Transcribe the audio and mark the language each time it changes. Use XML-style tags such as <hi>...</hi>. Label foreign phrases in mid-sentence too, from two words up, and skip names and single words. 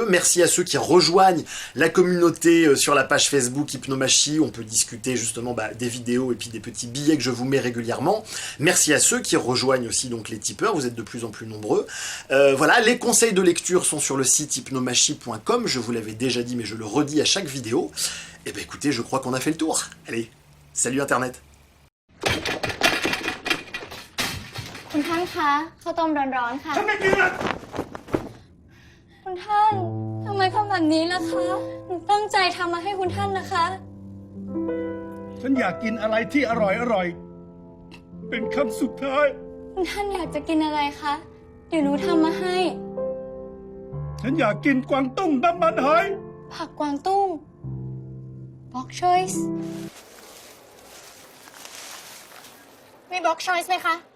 <fr>Merci à ceux qui rejoignent la communauté sur la page Facebook Hypnomachie, on peut discuter justement des vidéos et puis des petits billets que je vous mets régulièrement. Merci à ceux qui rejoignent aussi donc les tipeurs, vous êtes de plus en plus nombreux. Voilà, les conseils de lecture sont sur le site hypnomachie.com, je vous l'avais déjà dit mais je le redis à chaque vidéo. Et écoutez, je crois qu'on a fait le tour. Allez, salut Internet.</fr> <th>คุณท่านคะข้าวต้มร้อนๆค่ะฉันไม่กินอ่ะคุณท่าน ทำไมทำแบบนี้ล่ะคะหนูตั้งใจทำมาให้คุณท่านนะคะฉันอยากกินอะไรที่อร่อยๆเป็นคำสุดท้ายคุณท่านอยากจะกินอะไรคะเดี๋ยวหนูทำมาให้ฉันอยากกินกวางตุ้งน้ำมันหอยผักกวางตุ้ง</th> <en>Bok choice</en> <th>มี</th> <en>Bok choice</en> <th>ไหมคะ</th>